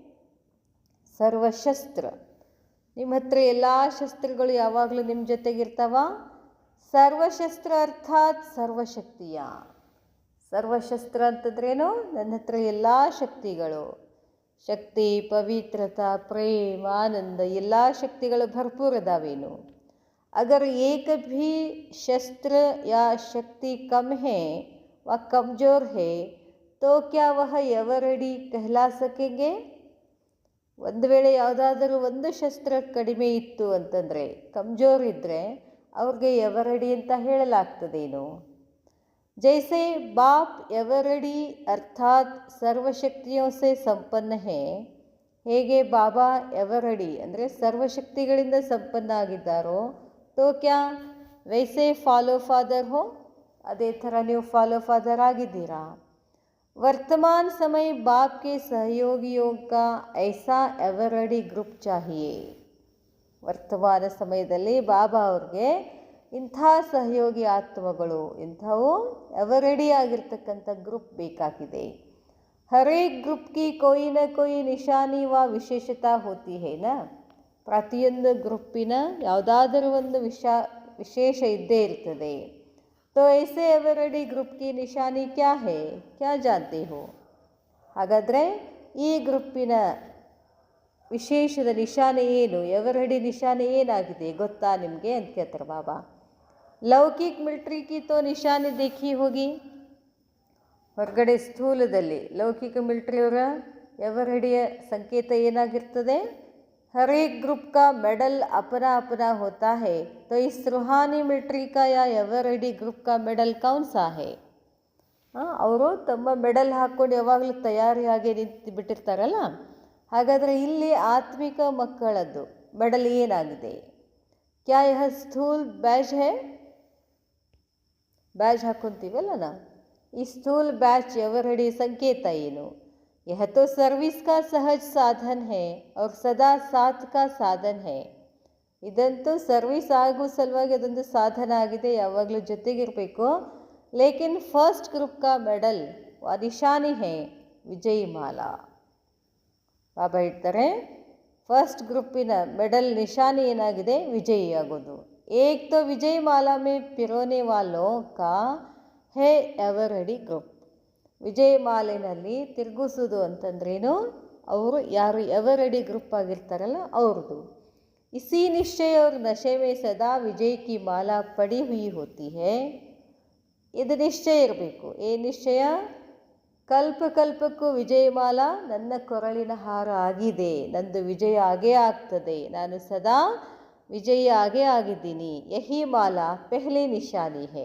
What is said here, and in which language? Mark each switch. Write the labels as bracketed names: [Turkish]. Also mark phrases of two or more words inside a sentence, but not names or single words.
[Kannada] ಸರ್ವಶಸ್ತ್ರ, ನಿಮ್ಮ ಹತ್ರ ಎಲ್ಲ ಶಸ್ತ್ರಗಳು ಯಾವಾಗಲೂ ನಿಮ್ಮ ಜೊತೆಗಿರ್ತಾವ? ಸರ್ವಶಸ್ತ್ರ ಅರ್ಥಾತ್ ಸರ್ವಶಕ್ತಿಯ. ಸರ್ವಶಸ್ತ್ರ ಅಂತಂದ್ರೇನು? ನನ್ನ ಹತ್ರ ಎಲ್ಲ ಶಕ್ತಿಗಳು, ಶಕ್ತಿ, ಪವಿತ್ರತಾ, ಪ್ರೇಮ, ಆನಂದ ಎಲ್ಲ ಶಕ್ತಿಗಳು ಭರ್ಪೂರ್ ಅದಾವೇನು? [Hindi] अगर एक भी शस्त्र या शक्ति कम है व कमज़ोर है तो क्या वह ಎವರಡಿ कहला सकेंगे? [Kannada] ಒಂದು ವೇಳೆ ಯಾವುದಾದರೂ ಒಂದು ಶಸ್ತ್ರ ಕಡಿಮೆ ಇತ್ತು ಅಂತಂದರೆ, ಕಮ್ಜೋರ್ ಇದ್ದರೆ ಅವ್ರಿಗೆ ಎವರಡಿ ಅಂತ ಹೇಳಲಾಗ್ತದೇನು? [Hindi] जैसे बाप एवररेडी अर्थात सर्वशक्तियों से सम्पन्न है, [Kannada] ಹೇಗೆ ಬಾಬಾ ಎವರಡಿ ಅಂದರೆ ಸರ್ವಶಕ್ತಿಗಳಿಂದ ಸಂಪನ್ನ ಆಗಿದ್ದಾರೋ, [Hindi] तो क्या वैसे फॉलो फादर हो? [Kannada] ಅದೇ ಥರ ನೀವು ಫಾಲೋ ಫಾದರ್ ಆಗಿದ್ದೀರಾ? [Hindi] वर्तमान समय बाप के सहयोगियों का ऐसा एवरडी ग्रुप चाहिए. [Kannada] ವರ್ತಮಾನ ಸಮಯದಲ್ಲಿ ಬಾಬಾ ಅವ್ರಿಗೆ ಇಂಥ ಸಹಯೋಗಿ ಆತ್ಮಗಳು, ಇಂಥವು ಎವರಡಿ ಆಗಿರ್ತಕ್ಕಂಥ ಗ್ರೂಪ್ ಬೇಕಾಗಿದೆ. [Hindi] हरेक ग्रुप की कोई न कोई निशानी व विशेषता होती है ना? [Kannada] ಪ್ರತಿಯೊಂದು ಗ್ರೂಪಿನ ಯಾವುದಾದರೂ ಒಂದು ವಿಶೇಷ ಇದ್ದೇ ಇರ್ತದೆ. [Hindi] तो ऐसे एवरडी ग्रुप की निशानी क्या है, क्या जानते हो? [Kannada] ಹಾಗಾದರೆ ಈ ಗ್ರೂಪಿನ ವಿಶೇಷದ ನಿಶಾನೆ ಏನು, ಎವರಡಿ ನಿಶಾನೆ ಏನಾಗಿದೆ ಗೊತ್ತಾ ನಿಮಗೆ ಅಂತ ಕೇಳ್ತಾರೆ ಬಾಬಾ. [Hindi] लौकिक मिलिट्री की तो निशानी देखी होगी. [Kannada] ಹೊರಗಡೆ ಸ್ಥೂಲದಲ್ಲಿ ಲೌಕಿಕ ಮಿಲಿಟ್ರಿಯವರ ಎವರಡಿಯ ಸಂಕೇತ ಏನಾಗಿರ್ತದೆ? [Hindi] हर एक ग्रुप का मेडल अपना अपना होता है, तो इस रूहानी मिलिट्री का या एवरडी ग्रुप का मेडल कौन सा है? [Kannada] ಅವರು ತಮ್ಮ ಮೆಡಲ್ ಹಾಕ್ಕೊಂಡು ಯಾವಾಗಲೂ ತಯಾರಿಯಾಗಿ ನಿಂತು ಬಿಟ್ಟಿರ್ತಾರಲ್ಲ, ಹಾಗಾದರೆ ಇಲ್ಲಿ ಆತ್ಮಿಕ ಮಕ್ಕಳದ್ದು ಮೆಡಲ್ ಏನಾಗಿದೆ? [Hindi] क्या यह स्थूल बैज है? [Kannada] ಬ್ಯಾಜ್ ಹಾಕ್ಕೊಂತೀವಲ್ಲ ನಾವು, ಈ ಸ್ಥೂಲ್ ಬ್ಯಾಜ್ ಎವರಡಿ ಸಂಕೇತ ಏನು? [Hindi] यह तो सर्विस का सहज साधन है और सदा साथ का साधन है. [Kannada] ಇದಂತೂ ಸರ್ವಿಸ್ ಆಗೋ ಸಲುವಾಗಿ ಅದೊಂದು ಸಾಧನ ಆಗಿದೆ, ಯಾವಾಗಲೂ ಜೊತೆಗಿರಬೇಕು. [Hindi] लेकिन फर्स्ट ग्रुप का मेडल निशानी है विजय माला. [Kannada] ಬಾಬಾ ಹೇಳ್ತಾರೆ ಫಸ್ಟ್ ಗ್ರೂಪಿನ ಮೆಡಲ್ ನಿಶಾನಿ ಏನಾಗಿದೆ, ವಿಜಯಿ ಆಗೋದು. [Hindi] एक तो विजय माला में पिरोने वालों का है एवर रेडी ग्रुप. [Kannada] ವಿಜಯ್ ಮಾಲೆನಲ್ಲಿ ತಿರುಗಿಸೋದು ಅಂತಂದ್ರೇನು, ಅವರು ಯಾರು ಎವರ್ ರೆಡಿ ಗ್ರೂಪ್ ಆಗಿರ್ತಾರಲ್ಲ ಅವ್ರದ್ದು. [Hindi] इसी निश्चय और नशे में सदा विजय की माला पड़ी हुई होती है. [Kannada] ಇದು ನಿಶ್ಚಯ ಇರಬೇಕು. ನಿಶ್ಚಯ, ಕಲ್ಪಕ್ಕೂ ವಿಜಯಮಾಲ ನನ್ನ ಕೊರಳಿನ ಹಾರ ಆಗಿದೆ, ನಂದು ವಿಜಯ ಆಗೇ ಆಗ್ತದೆ, ನಾನು ಸದಾ ವಿಜಯ ಆಗೇ ಆಗಿದ್ದೀನಿ. [Hindi] यही माला पहले निशानी है.